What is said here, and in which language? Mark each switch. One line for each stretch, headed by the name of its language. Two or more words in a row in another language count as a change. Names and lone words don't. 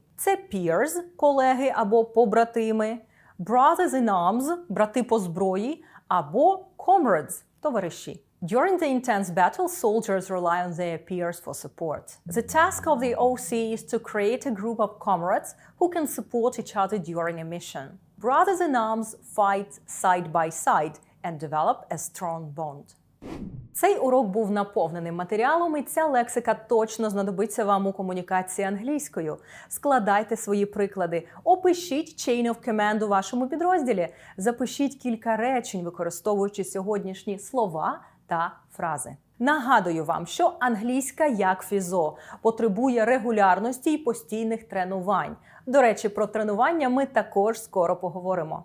Ukrainian: Це peers, колеги або побратими,
English: brothers in arms,
Ukrainian: брати по зброї, або comrades, товариші.
English: During the intense battle, soldiers rely on their peers for support. The task of the OC is to create a group of comrades who can support each other during a mission. Brothers in arms fight side by side and develop a strong bond.
Ukrainian: Цей урок був наповнений матеріалом, і ця лексика точно знадобиться вам у комунікації англійською. Складайте свої приклади, опишіть
English: chain of command
Ukrainian: у вашому підрозділі, запишіть кілька речень, використовуючи сьогоднішні слова та фрази. Нагадую вам, що англійська, як фізо, потребує регулярності і постійних тренувань. До речі, про тренування ми також скоро поговоримо.